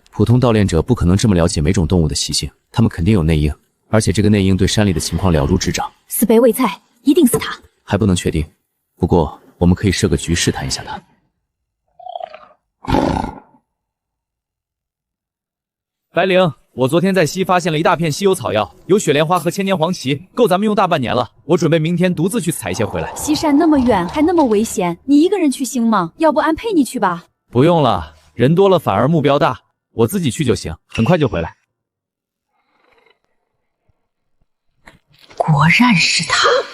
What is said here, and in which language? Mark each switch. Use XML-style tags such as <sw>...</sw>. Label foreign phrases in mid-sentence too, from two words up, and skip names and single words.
<zh>普通盜獵者不可能這麼了解每種動物的習性，他們肯定有內應，而且這個內應對山裡的情況了如指掌。是北尾釵，一定是他。還不能確定，不過我們可以設個局試探一下他。白靈，我昨天在西發現了一大片稀有草藥，有雪蓮花和千年黃芪，夠咱們用大半年了。我準備明天獨自去採一些回來。西山那麼遠，還那麼危險，你一個人去行嗎？要不俺陪你去吧？不用了，人多了反而目標大，我自己去就行，很快就回來。果然是他。</zh>